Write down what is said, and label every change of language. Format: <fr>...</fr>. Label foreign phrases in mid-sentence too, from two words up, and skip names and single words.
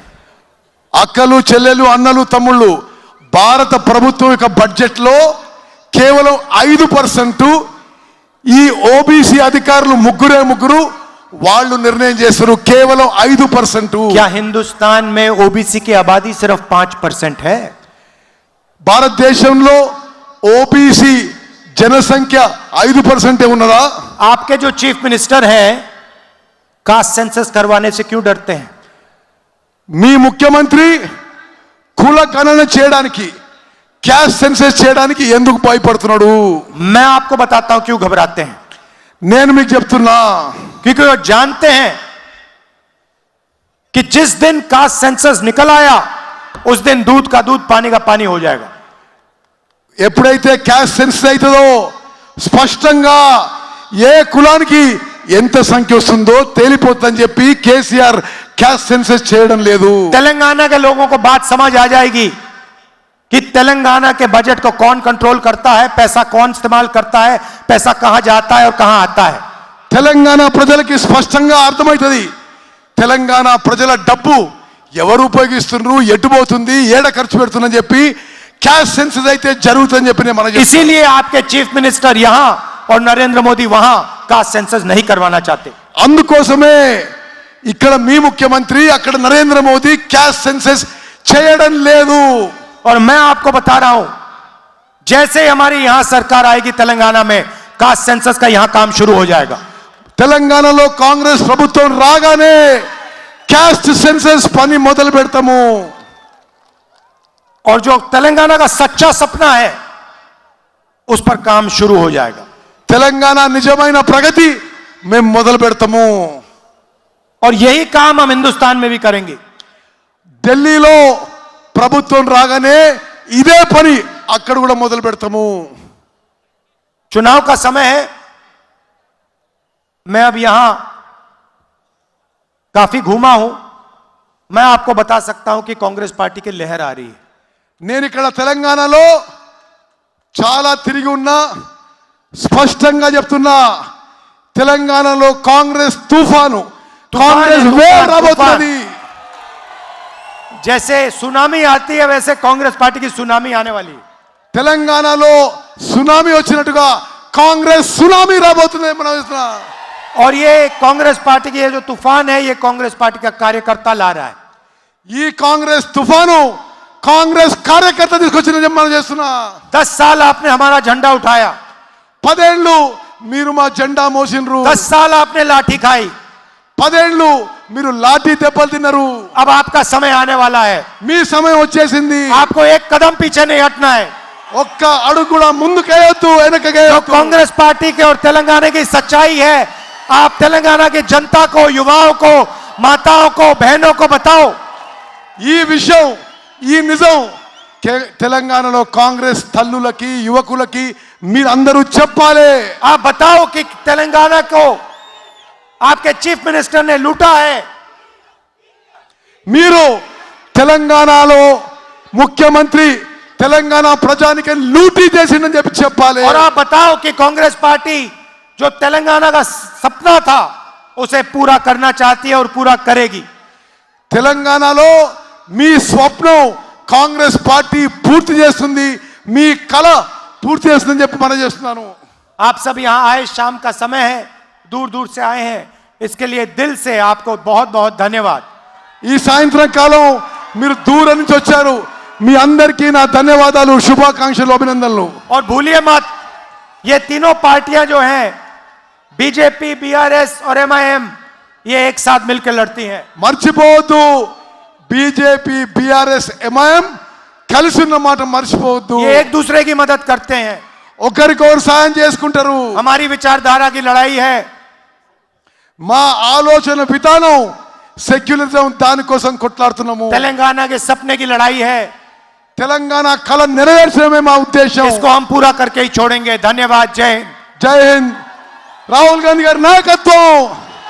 <te>అక్కలు చెల్లెలు అన్నలు తమ్ముళ్ళు, భారత ప్రభుత్వం యొక్క బడ్జెట్ లో కేవలం 5% ఈ ఓబీసీ అధికారులు ముగ్గురు వాళ్ళు నిర్ణయం చేస్తారు. కేవలం 5%.</te> <hi>क्या हिंदुस्तान में ओबीसी की आबादी सिर्फ 5% है?</hi> <te>భారతదేశంలో ఓబీసీ జనసంఖ్య 5% ఉన్నదా?</te> <hi>आपके जो</hi> <en>chief minister</en> <hi>हैं,</hi> <en>caste census</en> <hi>करवाने से क्यों डरते हैं?</hi> <te>మీ ముఖ్యమంత్రి కుల గణన చేయడానికి,</te> <en>caste census</en> <te>చేయడానికి ఎందుకు భయపడుతున్నాడు?</te> <hi>मैं आपको बताता हूं क्यों घबराते हैं.</hi> <te>నేను మీకు చెప్తున్నా,</te> <hi>क्योंकि वो जानते हैं कि जिस दिन</hi> <en>caste census</en> <hi>निकल आया, उस दिन दूध का दूध पानी का पानी हो जाएगा.</hi> <te>ఎప్పుడైతే</te> <en>caste census</en> <te>అవుతుందో స్పష్టంగా ఏ కులానికి ఎంత సంఖ్య వస్తుందో తేలిపోతుందని చెప్పి కేసీఆర్</te> <en>caste census</en> <te>చేయడం లేదు.</te> <hi>तेलंगाना के लोगों को बात समझ आ जाएगी कि तेलंगाना के बजट को कौन कंट्रोल करता है, पैसा कौन इस्तेमाल करता है, पैसा कहां जाता है और कहां आता है.</hi> <te>తెలంగాణ ప్రజలకి స్పష్టంగా అర్థమవుతుంది తెలంగాణ ప్రజల డబ్బు ఎవరు ఉపయోగిస్తున్నారు, ఎటు పోతుంది, ఏడ ఖర్చు పెడుతుందని చెప్పి</te> <en>cash census</en> <te>అయితే జరుగుతుందని చెప్పి నేను మనం చెప్తున్నా.</te> <hi>इसीलिए आपके</hi> <en>chief minister</en> <hi>यहां और नरेंद्र मोदी वहां</hi> <en>caste census</en> <hi>नहीं करवाना चाहते.</hi> <te>అందుకోసమే ఇక్కడ మీ ముఖ్యమంత్రి, అక్కడ నరేంద్ర మోదీ</te> <en>cash census</en> <te>చేయడం లేదు.</te> <hi>और मैं आपको बता रहा हूं, जैसे हमारी यहां सरकार आएगी तेलंगाना में,</hi> <en>caste census</en> <hi>का यहां काम शुरू हो जाएगा.</hi> <te>తెలంగాణలో కాంగ్రెస్ ప్రభుత్వం రాగానే</te> <en>caste census</en> <te>పని మొదలు పెడతాము.</te> <hi>और जो तेलंगाना का सच्चा सपना है, उस पर काम शुरू हो जाएगा.</hi> <te>తెలంగాణ నిజమైన ప్రగతి మేము మొదలు పెడతాము.</te> <hi>और यही काम हम हिंदुस्तान में भी करेंगे.</hi> <te>ఢిల్లీలో ప్రభుత్వం రాగానే ఇదే పని అక్కడ కూడా మొదలు పెడతాము.</te> <hi>चुनाव का समय है. मैं अब यहां काफी घूमा हूं. मैं आपको बता सकता हूं कि कांग्रेस पार्टी की लहर आ रही है.</hi> <te>నేను ఇక్కడ తెలంగాణలో చాలా తిరిగి ఉన్నా, స్పష్టంగా చెప్తున్నా, తెలంగాణలో కాంగ్రెస్ తుఫాను, కాంగ్రెస్ వేవ్ రాబోతున్నది.</te> <hi>जैसे सुनामी आती है, वैसे कांग्रेस पार्टी की सुनामी आने वाली है.</hi> <te>తెలంగాణలో సునామీ వచ్చినట్టుగా కాంగ్రెస్ సునామీ రాబోతుంది మనం చూస్తున్నాం.</te> <hi>और ये कांग्रेस पार्टी की ये जो तूफान है, ये कांग्रेस पार्टी का कार्यकर्ता ला रहा है.</hi> <te>ఈ కాంగ్రెస్ తుఫాను కాంగ్రెస్ కార్యకర్త తీసుకొచ్చిన మనం చేస్తున్నా.</te> <hi>10 साल आपने हमारा झंडा उठाया,</hi> <te>10 ఏళ్ళు మీరు మా జెండా మోసినరు,</te> <hi>10 साल आपने लाठी खाई.</hi> <te>10 ఏళ్ళు మీరు లాఠీ దెబ్బలు తిన్నారు.</te> <hi>अब आपका समय आने वाला है.</hi> <te>మీ సమయం వచ్చేసింది.</te> <hi>आपको एक कदम पीछे नहीं हटना है.</hi> <te>ఒక్క అడుగు కూడా ముందుకేయొద్దు,</te> <hi>जो</hi> <te>వెనకకేయొద్దు.</te> <hi>कांग्रेस पार्टी के और तेलंगाना की सच्चाई है, आप तेलंगाना की जनता को, युवाओं को, माताओं को, बहनों को बताओ.</hi> <te>ఈ విషయం, ఈ నిజం తెలంగాణలో కాంగ్రెస్ తల్లులకి, యువకులకి మీరందరూ చెప్పాలి.</te> <hi>आप बताओ कि तेलंगाना को आपके</hi> <en>chief minister</en> <hi>ने लूटा है.</hi> <te>మీరు తెలంగాణలో ముఖ్యమంత్రి తెలంగాణ ప్రజానికి లూటీ చేసిందని చెప్పి చెప్పాలి.</te> <hi>और आप बताओ कि कांग्रेस पार्टी जो तेलंगाना का सपना था, उसे पूरा करना चाहती है और पूरा करेगी.</hi> <te>తెలంగాణలో మీ స్వప్నం కాంగ్రెస్ పార్టీ పూర్తి చేస్తుంది. మీ కళ పూర్తి చేస్తుందని చెప్పి మనం చేస్తున్నాను.</te> <hi>आप सब यहां आए, शाम का समय है, दूर दूर से आए हैं, इसके लिए दिल से आपको बहुत बहुत धन्यवाद.</hi> <te>ఈ సాయంత్రం కాలం మీరు దూరం నుంచి వచ్చారు, మీ అందరికీ నా ధన్యవాదాలు, శుభాకాంక్షలు, అభినందనలు.</te> <hi>और भूलिए मत, ये तीनों पार्टियां जो हैं, बीजेपी, बीआरएस और एमआईएम, ये एक साथ मिलकर लड़ती हैं.</hi> <te>మర్చిపోవద్దు, బీజేపీ, బీఆర్ఎస్, ఎంఐఎం కలిసి ఉన్న మాట మర్చిపోవద్దు.</te> <hi>ये एक दूसरे की मदद करते हैं.</hi> <te>ఒకరికొకరు సాయం చేసుకుంటారు.</te> <hi>हमारी विचारधारा की लड़ाई है.</hi> <te>మా ఆలోచన విధానం సెక్యులరిజం, దానికోసం కొట్లాడుతున్నాము.</te> <hi>तेलंगाना के सपने की लड़ाई है.</hi> <te>తెలంగాణ కళ నెరవేర్చడమే మా ఉద్దేశం.</te> <hi>इसको हम पूरा करके ही छोड़ेंगे. धन्यवाद. जय हिंद. जय हिंद.</hi> <te>రాహుల్ గాంధీ గారి నాయకత్వం.</te>